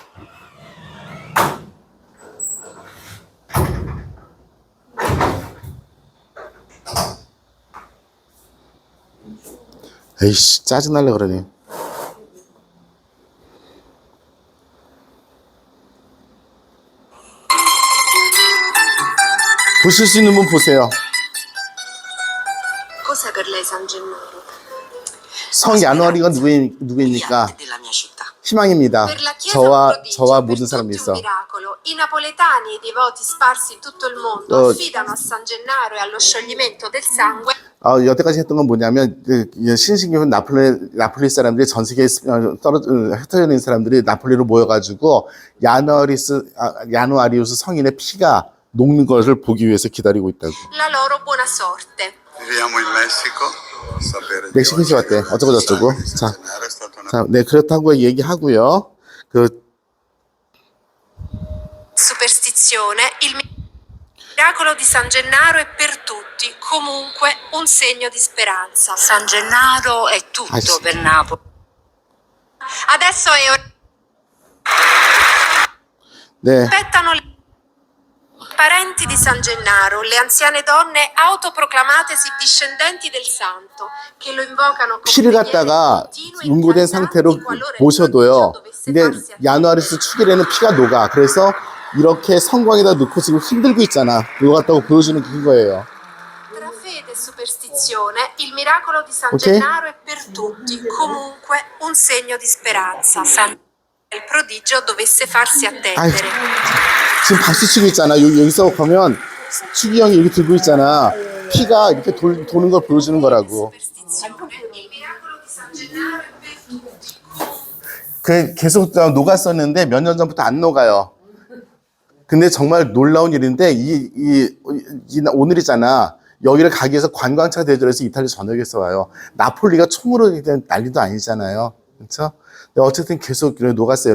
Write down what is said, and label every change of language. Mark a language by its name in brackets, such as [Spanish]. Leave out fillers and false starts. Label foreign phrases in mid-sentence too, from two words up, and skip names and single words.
[Korean] 에이씨, 짜증날래 그러네. 보실 수 있는 분 보세요. [Italian] Cos'è per lei San Gennaro? [Korean] 성 야누아리가 누구입니까? [Italian] Mia e della mia città. [Korean] 희망입니다. [Italian] Per la Chiesa un prodigio, [Korean] 저와 [Italian] per [Korean] 모든 [Italian] tutti [Korean] 사람이 [Italian] un [Korean] 있어. [Italian] miracolo. I napoletani e i devoti sparsi in tutto il mondo affidano a San Gennaro e allo scioglimento del sangue [Korean] 여태까지 했던 건 뭐냐면 신신기한 나폴리 사람들이 전 세계에 흩어져 있는 사람들이 나폴리로 모여가지고 야누아리우스 성인의 피가 녹는 것을 보기 위해서 기다리고 있다고. [Italian] La loro buona sorte. Viviamo in Messico. Sapere di [Korean] 멕시코에서 [Italian] oggi [Korean] 왔대. 어쩌고 저쩌고. [Italian] di [Korean] 자, [Italian] San Gennaro è stata una [Korean] 자, 네, 그렇다고 얘기하고요. [Italian] Superstizione, il miracolo di San Gennaro è per tutti, comunque un segno di speranza. San Gennaro è tutto sì. per Napoli. Adesso è ora. [Korean] 네, [Italian] Aspettano le parenti di San Gennaro, le anziane donne autoproclamatesi discendenti del santo, che lo invocano con [Korean] 피를 [Italian] preghiere [Korean] 갖다가 [Italian] continue e [Korean] 응고된 [Italian] incantanti [Korean] 상태로 [Italian] qualora il [Korean] 모셔둬요. [Italian] prodigio dovesse [Korean] 근데 [Italian] farsi attendere. [Korean] 야누아리우스 축일에는 피가 녹아. 그래서 이렇게 성광에다 넣고 지금 흔들고 있잖아. 이거 갖다가 보여주는 거예요. [Italian] Tra fede e superstizione, il miracolo di San Ok. Gennaro è per tutti, comunque un segno di speranza. San il prodigio dovesse farsi [Korean] 아이, [Italian] attendere. [Korean] 지금 박수 치고 있잖아. 여기서 보면 축이 형이 이렇게 들고 있잖아. 피가 이렇게 도는 걸 보여주는 거라고. [Italian] Superstizione, il miracolo di San Gennaro è per tutti. [Korean] 그 계속 녹았었는데 몇 년 전부터 안 녹아요. 근데 정말 놀라운 일인데 오늘이잖아. 여기를 가기 위해서 관광차 대절해서 이탈리아 전역에서 와요. 나폴리가 총으로 난리도 아니잖아요. 그렇죠? 어쨌든 계속 녹았어요.